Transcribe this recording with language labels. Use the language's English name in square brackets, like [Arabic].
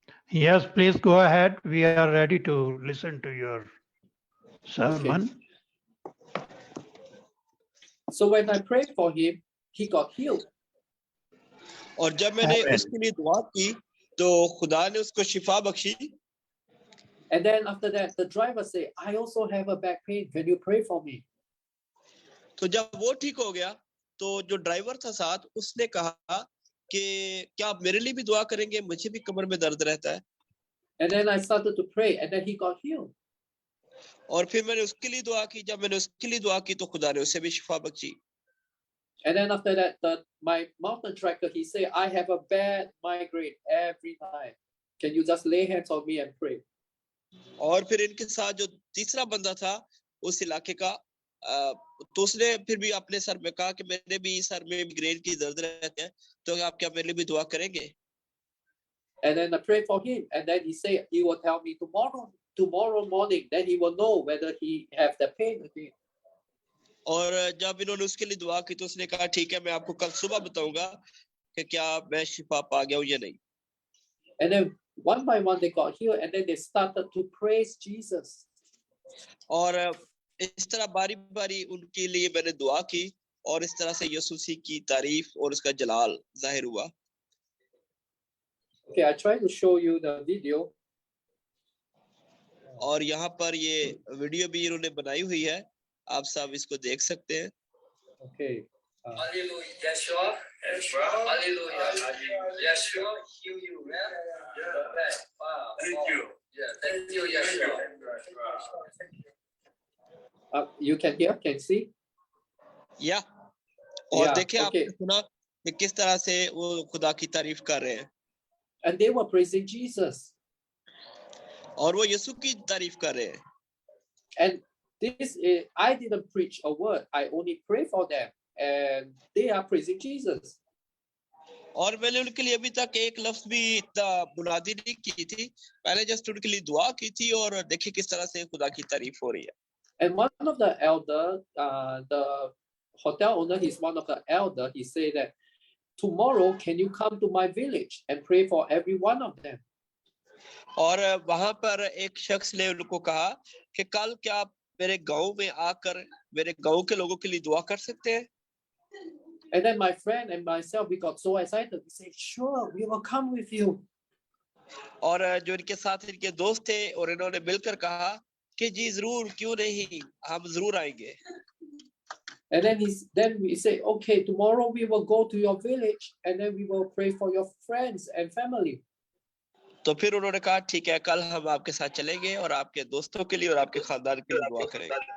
[English] Yes, please go ahead. We are ready to listen to your sermon. Okay. So when I prayed for him, he got healed. [Hindi] और जब मैंने उसके लिए दुआ की तो खुदा ने उसको शिफा Bakshi. [English] And then after that, the driver said, I also have a back pain. Can you pray for me? [Hindi] तो जब वो ठीक हो गया तो जो ड्राइवर था साथ उसने कहा कि क्या आप मेरे लिए भी दुआ करेंगे, मुझे भी कमर में दर्द रहता है. [English] And then I started to pray, and then he got healed. [Hindi] और फिर मैंने उसके लिए दुआ की. जब मैंने उसके लिए दुआ की तो खुदा ने उसे भी शिफा Bakshi. [English] And then after that, my mountain tracker, he said, I have a bad migraine every night. Can you just lay hands on me and pray? [Hindi] और फिर इनके साथ जो तीसरा बंदा था उस इलाके का, तो उसने फिर भी अपने सर में कहा कि मेरे भी सर में मिग्रेन की दर्द रहती है, तो आप क्या मेरे लिए भी दुआ करेंगे? [English] And then I prayed for him, and then he said he will tell me tomorrow morning, then he will know whether he have the pain again. [Hindi] और जब इन्होंने उसके लिए दुआ की तो उसने कहा ठीक है, मैं आपको कल सुबह बताऊंगा कि क्या मैं शिफा पा गया हूं या नहीं. [English] And then one by one they got healed, and then they started to praise Jesus. [Hindi] और इस तरह बारी-बारी उनके लिए मैंने दुआ की और इस तरह से यीशु की तारीफ और उसका जलाल जाहिर हुआ. [English] Okay, I try to show you the video. [Hindi] और यहाँ पर ये वीडियो भी इन्होंने बनाई हुई है, आप सब इसको देख सकते हैं. [English] Okay. Hallelujah. Yeshua. Hallelujah. Yeshua, heal you, man. Yeah. Wow. Thank you. Yeah. Thank you, Yeshua. You can hear, can see? [Hindi] या और [English] Yeah, [Hindi] देखिए [English] okay. [Hindi] आपने सुना कि किस तरह से वो खुदा की तारीफ कर रहे हैं. [English] And they were praising Jesus. [Hindi] और वो यीशु की तारीफ कर रहे हैं. [English] And this is, I didn't preach a word. I only pray for them, and they are praising Jesus. [Hindi] और मैंने उनके लिए अभी तक एक लफ्ज भी बुनियादी नहीं की थी, पहले जस्ट उनके लिए दुआ की थी और देखिए किस तरह से खुदा की तारीफ हो रही है. [English] And one of the elder, the hotel owner, he's one of the elder. He said that tomorrow, can you come to my village and pray for every one of them? [Hindi] और वहां पर एक शख्स ने उनको कहा कि कल क्या आप मेरे गांव में आकर मेरे गांव के लोगों के लिए दुआ कर सकते हैं. [English] And then my friend and myself, we got so excited. We said, sure, we will come with you. [Hindi] और जो इनके साथ इनके दोस्त थे और इन्होंने मिलकर कहा कि जी जरूर, क्यों नहीं, हम जरूर आएंगे. [English] And then we say, okay, tomorrow we will go to your village and then we will pray for your friends and family. [Hindi] तो फिर उन्होंने कहा ठीक है, कल हम आपके साथ चलेंगे और आपके दोस्तों के लिए और आपके खानदान के लिए दुआ करेंगे.